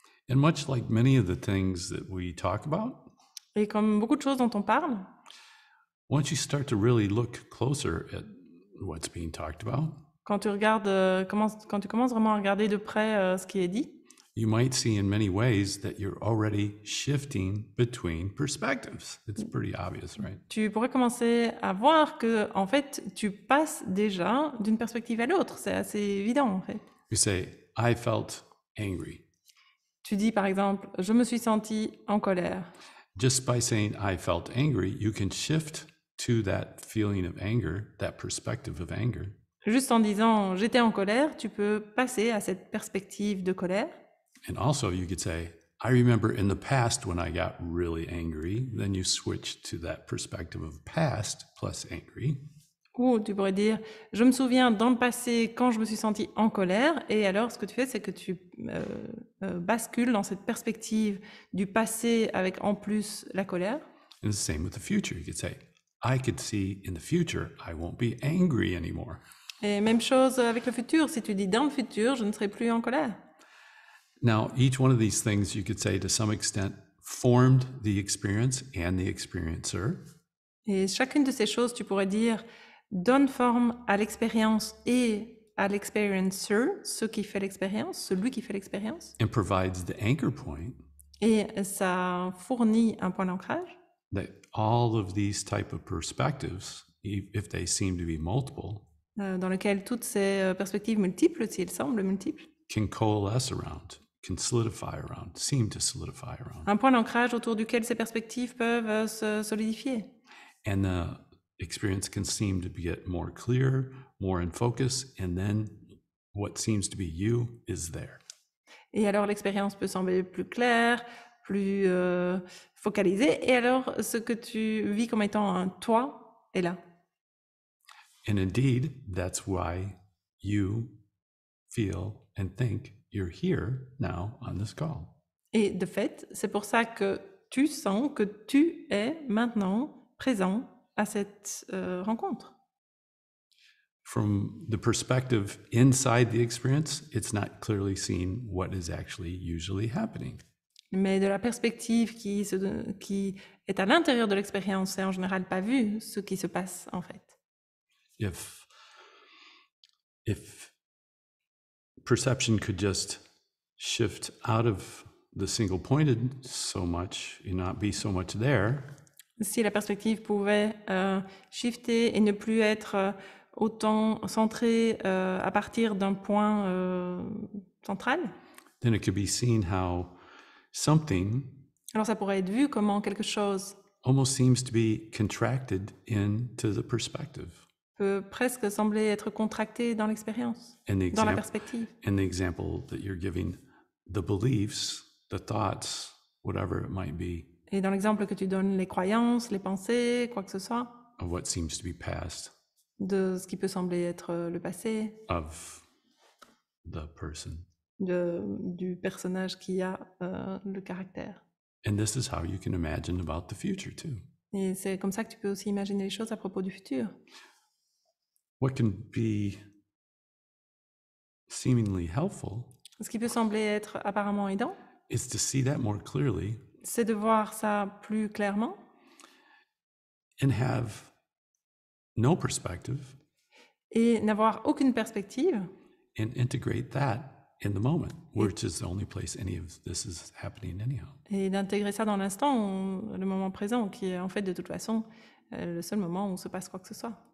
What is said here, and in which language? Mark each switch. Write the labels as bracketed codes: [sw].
[en] And much like many of the things that we talk about, [fr] Et comme beaucoup de choses dont on parle, [en] once you start to really look closer at what's being talked about, [fr] quand tu regardes, quand tu commences vraiment à regarder de près ce qui est dit, [en] you might see in many ways that you're already shifting between perspectives. It's pretty obvious, right? [fr] tu pourrais commencer à voir que en fait, tu passes déjà d'une perspective à l'autre. C'est assez évident en fait. [en] You say, I felt angry. [fr] Tu dis par exemple, je me suis senti en colère. [en] Just by saying I felt angry, you can shift to that feeling of anger, that perspective of anger. [fr] Juste en disant j'étais en colère, tu peux passer à cette perspective de colère. [en] And also you could say, I remember in the past when I got really angry, then you switch to that perspective of past plus angry. [fr] Ou tu pourrais dire je me souviens dans le passé quand je me suis senti en colère, et alors ce que tu fais c'est que tu bascules dans cette perspective du passé avec en plus la colère. [en] And it's the same with the future. You could say, I could see in the future I won't be angry anymore. [fr] Et même chose avec le futur, si tu dis dans le futur je ne serai plus en colère. [en] Now, each one of these things you could say to some extent formed the experience and the experiencer. [fr] Et chacune de ces choses, tu pourrais dire, donne forme à l'expérience et à l'experiencer, ce qui fait l'expérience, celui qui fait l'expérience. [en] And provides the anchor point [fr] Et ça fournit un point d'ancrage. [en] that all of these type of perspectives, if they seem to be multiple, [fr] Dans lequel toutes ces perspectives multiples, si elles semblent multiples, [en] can coalesce around, can solidify around, seem to solidify around. [fr] un point d'ancrage autour duquel ces perspectives peuvent se solidifier. [en] And the experience can seem to get more clear, more in focus, and then what seems to be you is there. [fr] Et alors l'expérience peut sembler plus claire, plus focalisée, et alors ce que tu vis comme étant un toi est là. [en] And indeed, that's why you feel and think you're here now on this call. [fr] Et de fait, c'est pour ça que tu sens que tu es maintenant présent à cette rencontre. [en] From the perspective inside the experience, it's not clearly seen what is actually usually happening. [fr] Mais de la perspective qui est à l'intérieur de l'expérience, c'est en général pas vu ce qui se passe en fait. [en] If perception could just shift out of the single pointed so much and not be so much there, [fr] Si la perspective pouvait shifter et ne plus être autant centrée à partir d'un point central, [en] then it could be seen how something [fr] alors ça pourrait être vu comment quelque chose [en] almost seems to be contracted into the perspective. [fr] peut presque sembler être contracté dans l'expérience, [en] And the [fr] dans la [en] example, [fr] perspective. [en] and the example that you're giving, the beliefs, the thoughts, whatever it might be, [fr] Et dans l'exemple que tu donnes, les croyances, les pensées, quoi que ce soit, [en] of what seems to be past [fr] de ce qui peut sembler être le passé [en] of the person. [fr] du personnage qui a le caractère. [en] And this is how you can imagine about the future too. [fr] Et c'est comme ça que tu peux aussi imaginer les choses à propos du futur. [en] What can be seemingly helpful [fr] Ce qui peut sembler être apparemment aidant, [en] is to see that more clearly [fr] c'est de voir ça plus clairement [en] and have no perspective [fr] et n'avoir aucune perspective [en] and integrate that in the moment, which is the only place any of this is happening anyhow. [fr] et d'intégrer ça dans l'instant, le moment présent, qui est en fait de toute façon le seul moment où se passe quoi que ce soit.